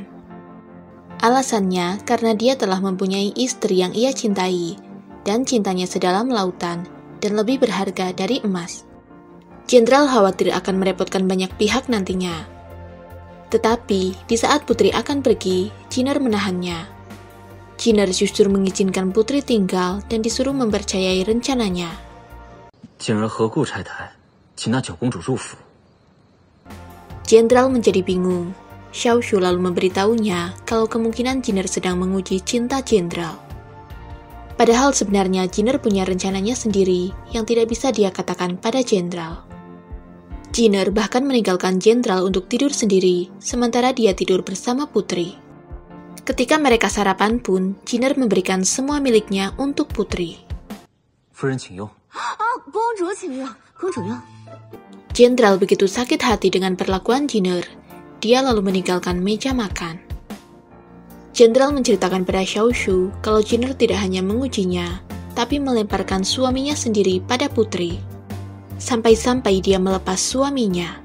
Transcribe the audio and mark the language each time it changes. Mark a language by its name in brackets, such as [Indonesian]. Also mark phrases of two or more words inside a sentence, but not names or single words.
[Indonesian] Alasannya karena dia telah mempunyai istri yang ia cintai, dan cintanya sedalam lautan dan lebih berharga dari emas. Jenderal khawatir akan merepotkan banyak pihak nantinya. Tetapi, di saat putri akan pergi, Jinner menahannya. Jinner justru mengizinkan putri tinggal dan disuruh mempercayai rencananya. [Chinese] 景儿何故拆台，请那九公主入府。 [Indonesian] Jenderal menjadi bingung. Xiaoshu lalu memberitahunya kalau kemungkinan Jinner sedang menguji cinta Jenderal. Padahal sebenarnya Jinner punya rencananya sendiri yang tidak bisa dia katakan pada Jenderal. Jinner bahkan meninggalkan Jenderal untuk tidur sendiri, sementara dia tidur bersama putri. Ketika mereka sarapan pun, Jinner memberikan semua miliknya untuk putri. [Chinese] 夫人请用。公主请用，公主用。 [Indonesian] Jenderal begitu sakit hati dengan perlakuan Jinner. Dia lalu meninggalkan meja makan. Jenderal menceritakan pada Xiaoshu kalau Jinner tidak hanya mengujinya, tapi melemparkan suaminya sendiri pada putri. Sampai-sampai dia melepas suaminya.